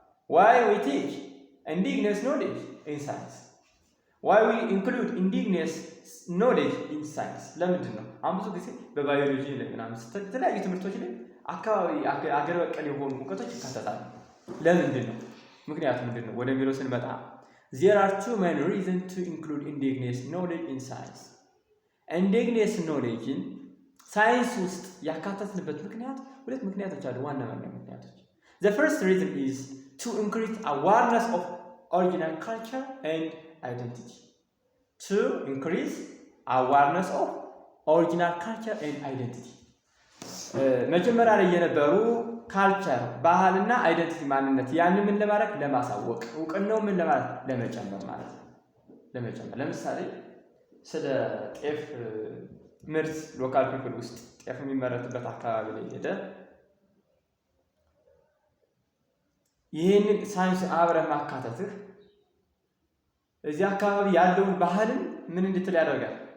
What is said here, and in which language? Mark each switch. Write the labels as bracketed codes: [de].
[en] why we teach indigenous knowledge in science? why we include indigenous knowledge in science? [am] ለምንድን ነው? አሁን ብዙ ጊዜ በባዮሎጂ ላይ ምናምን የተለያዩ ትምህርቶች ላይ አካባቢ ሀገር በቀል የሆኑ እውቀቶች ይካተታሉ። ለምንድን ነው? ምክንያቱ ምንድን ነው ወደሚለው ስንመጣ [en] there are two main reasons to include indigenous knowledge in science. indigenous knowledge in [am] ሳይንስ ውስጥ ያካተትንበት ምክንያት ሁለት ምክንያቶች አሉ፣ ዋና ምክንያቶች። [en] the first reason is to increase awareness of original culture and identity. to increase awareness of original culture and identity. [am] መጀመሪያ ላይ የነበሩ ካልቸር ባህልና አይደንቲቲ ማንነት ያንን ምን ለማድረግ ለማሳወቅ እውቅናው ምን ለማድረግ ለመጨመር ማለት ነው። ለምሳሌ ስለ ጤፍ ምርት ሎካል ፒፕል ውስጥ ጤፍ የሚመረትበት አካባቢ ላይ ሄደ ይሄንን ሳይንስ አብረህ ማካተትህ እዚህ አካባቢ ያለውን ባህልን ምን እንድትል ያደርጋል?